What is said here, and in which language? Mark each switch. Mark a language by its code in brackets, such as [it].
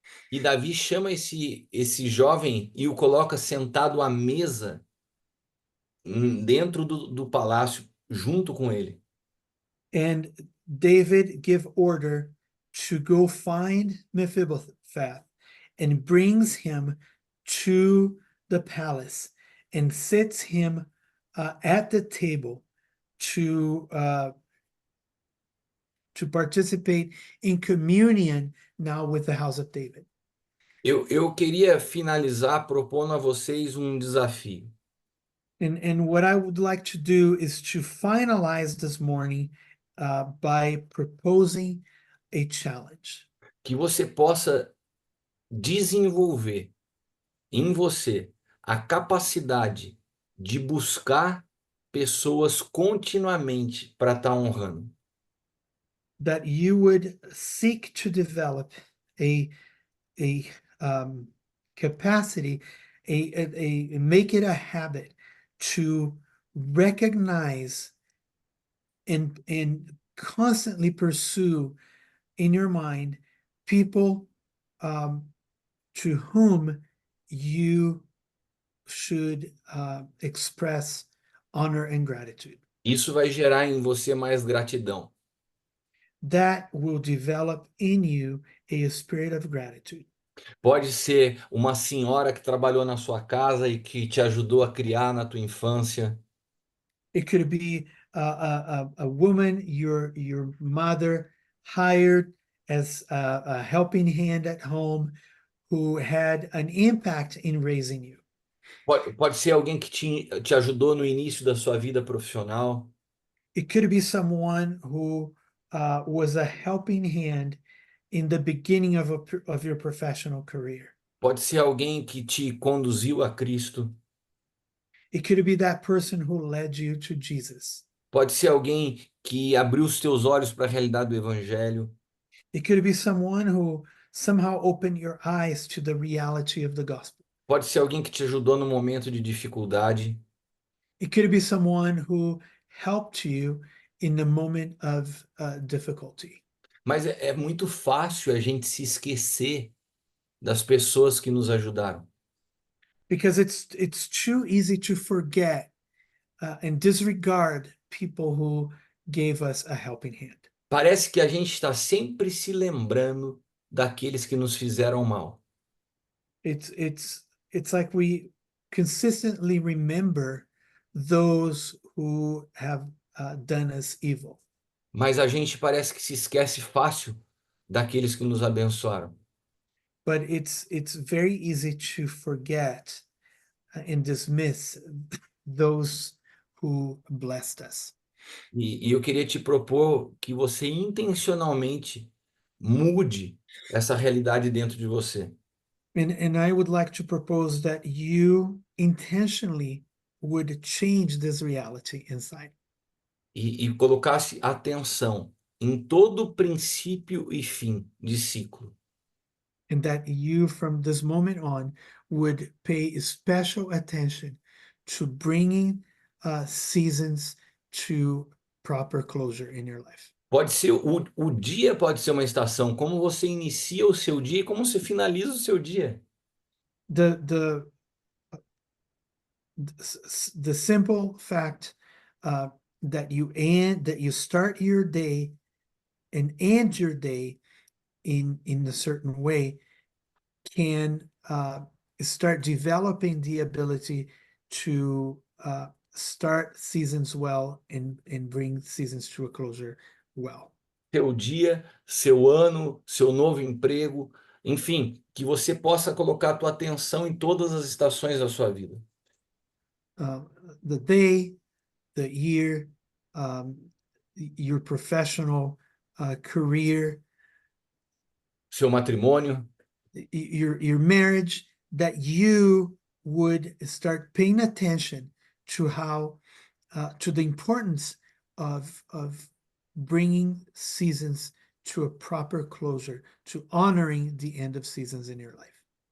[pt] E Davi chama esse jovem e o coloca sentado à mesa dentro do palácio, junto com ele. [en] And David give order to go find Mephibosheth and brings him to the palace and sits him at the table to participate in communion now with the house of David. [pt] Eu queria finalizar propondo a vocês um desafio. [en] And what I would like to do is to finalize this morning by proposing a challenge. [pt] Que você possa desenvolver em você a capacidade de buscar pessoas continuamente para estar honrando. [en] That you would seek to develop a capacity, make it a habit to recognize and constantly pursue in your mind people to whom you should express honor and gratitude. [pt] Isso vai gerar em você mais gratidão. [en] That will develop in you a spirit of gratitude. [pt] Pode ser uma senhora que trabalhou na sua casa e que te ajudou a criar na tua infância. [en] It could be a woman your mother hired as a helping hand at home who had an impact in raising you. [pt] Pode ser alguém que te ajudou no início da sua vida profissional. [en] It could be someone who was a helping hand in the beginning of your professional career. [pt] Pode ser alguém que te conduziu a Cristo. [en] It could be that person who led you to Jesus. [pt] Pode ser alguém que abriu os teus olhos para a realidade do Evangelho. [en] It could be someone who somehow opened your eyes to the reality of the gospel. [pt] Pode ser alguém que te ajudou no momento de dificuldade. [en] It could be someone who helped you in the moment of difficulty. [pt] Mas é muito fácil a gente se esquecer das pessoas que nos ajudaram. [en] Because it's too easy to forget and disregard people who gave us a helping hand. [pt] Parece que a gente está sempre se lembrando daqueles que nos fizeram mal. [en] It's like we consistently remember those who have done us evil. [pt] Mas a gente parece que se esquece fácil daqueles que nos abençoaram. [en] But it's very easy to forget and dismiss those who blessed us. [pt] E eu queria te propor que você intencionalmente mude essa realidade dentro de você. [en] And I would like to propose that you intentionally would change this reality inside. [pt] E colocasse atenção em todo princípio e fim de ciclo. [en] And that you, from this moment on, would pay special attention to bringing seasons to proper closure in your life. [pt] Pode ser o dia pode ser uma estação, como você inicia o seu dia e como você finaliza o seu dia. [en] The simple fact that you start your day and end your day in a certain way can start developing the ability to start seasons well and bring seasons to a closure well. [pt] Seu dia, seu ano, seu novo emprego, enfim, que você possa colocar a tua atenção em todas as estações da sua vida. [en] The day, the year, your professional career, [pt] Seu matrimônio, [en] your marriage, that you would start paying attention to how to the importance of bringing seasons to a proper closure, to honoring the end of seasons in your life.